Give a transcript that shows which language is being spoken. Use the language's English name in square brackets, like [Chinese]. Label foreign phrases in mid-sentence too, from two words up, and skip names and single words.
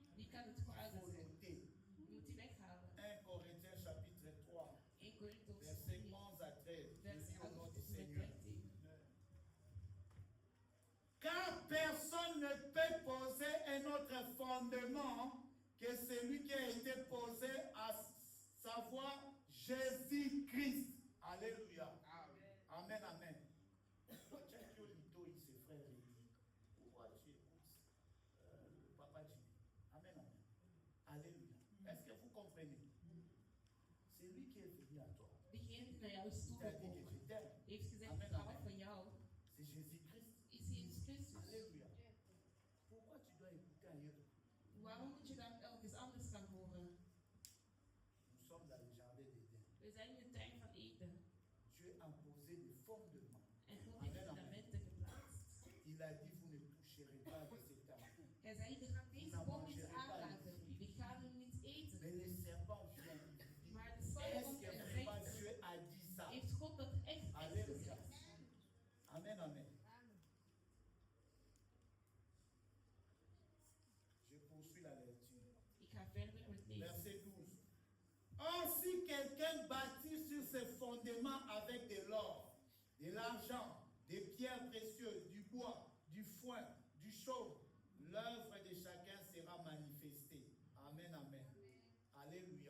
[Dutch] kan het [French] Il [Dutch] kwaad [French] faut [Dutch] doen. [French] l'ôter. [Dutch] Je moet die weghalen. [French] 1 Corinthiens chapitre 3, [Dutch] 1 Korinthe [French] versets 3, 11 à 13. Je [Dutch] vers [French] lis au [Dutch] 11 [French] nom [Dutch] tot [French] du [Dutch] en met [French] Seigneur. [Dutch] 13. [French] Car personne ne peut poser un autre fondement que celui qui a été posé, à savoir Jésus-Christ. Alléluia. Amen, amen. Pourquoi tu as dit au ses frères et dit, pourquoi tu écoutes Papa Jimmy? Amen, amen. Alléluia. Est-ce que vous comprenez? C'est lui qui est venu à toi. [Dutch] Degene die naar jou is [French] Il t'a dit que [Dutch] toegekomen, [French] je t'aime. [Dutch] heeft gezegd, [French] Amen, [Dutch] ik hou [French] amen. [Dutch] van jou, [French] C'est Jésus-Christ. [Dutch] is Jezus Christus. [French] Alléluia. Pourquoi tu dois écouter ailleurs? [Dutch] Waarom moet je dan ergens anders gaan horen? [French] Nous sommes dans le jardin d'Éden. [Dutch] We zijn in de tuin van Eden. [French] Dieu a posé les fondements. [Dutch] En God heeft [French] Amen, amen. [Dutch] fundamenten geplaatst. [French] Il a dit, vous ne toucherez pas de cet arbre. [Dutch] Hij zei, je gaat deze boom niet aanraken. Je gaat hem niet eten. [French] Mais les serpents viennent et lui disent, [Dutch] Maar de slang [French] est-ce [Dutch] komt [French] que [Dutch] en [French] vraiment [Dutch] zegt, [French] Dieu a dit ça? [Dutch] heeft God dat echt [French] Alléluia. [Dutch] gezegd? [French] Amen, amen. Je poursuis la lecture. [Dutch] Ik ga verder met lezen. [French] Verset 12. Or, si quelqu'un bâtit sur ses fondements avec de l'or, de l'argent, des pierres précieuses, du bois, du foin, du chaume, l'œuvre de chacun sera manifestée. Amen, amen. Alléluia.